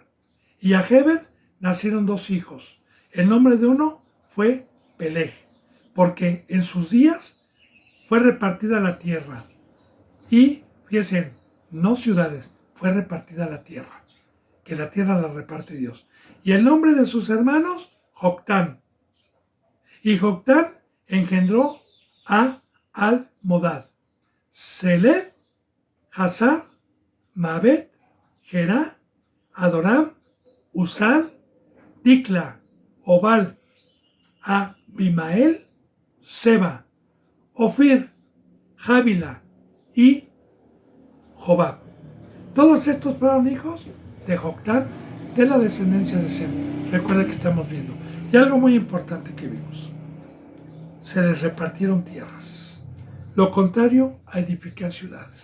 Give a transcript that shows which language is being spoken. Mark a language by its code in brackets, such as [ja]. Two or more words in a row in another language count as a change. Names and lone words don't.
[es] Y a Heber nacieron dos hijos. El nombre de uno fue Peleg, porque en sus días fue repartida la tierra. Y, fíjense, no ciudades, fue repartida la tierra, que la tierra la reparte Dios. Y el nombre de sus hermanos, Joctán. Y Joctán engendró a Almodad, Seled, Hazar, Mabet, Gerá, Adoram, Usal, Dicla, Obal, Abimael, Seba, Ofir, Jávila y Jobab. Todos estos fueron hijos de Joctán, de la descendencia de Sem. Recuerda que estamos viendo. Y algo muy importante que vimos. Se les repartieron tierras. Lo contrario a edificar ciudades.